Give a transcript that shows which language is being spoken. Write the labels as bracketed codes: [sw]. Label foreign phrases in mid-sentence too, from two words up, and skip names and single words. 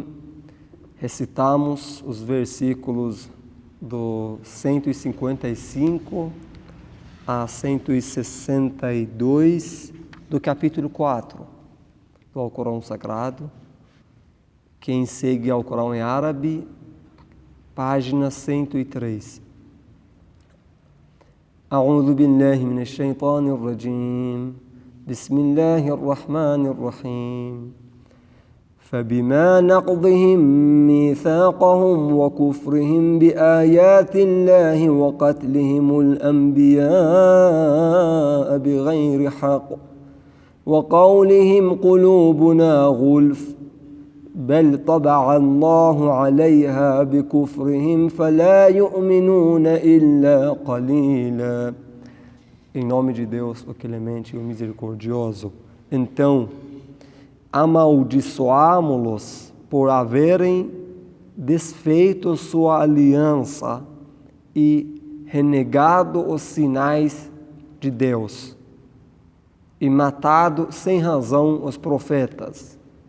[pt] Recitamos os versículos do 155 a 162 do capítulo 4 do Alcorão Sagrado. Quem segue ao Alcorão em árabe, página 103. [ar] أعوذ بالله من الشيطان الرجيم بسم الله الرحمن الرحيم فبما نقضهم ميثاقهم وكفرهم بآيات الله وقتلهم الأنبياء بغير حق وقولهم قلوبنا غلف بل طبع الله عليها بكفرهم فلا يؤمنون إلا قليلا. [pt] Em nome de Deus, o clemente e o misericordioso, então amaldiçoámo-los por haverem desfeito sua aliança e renegado os sinais de Deus e matado sem razão os profetas.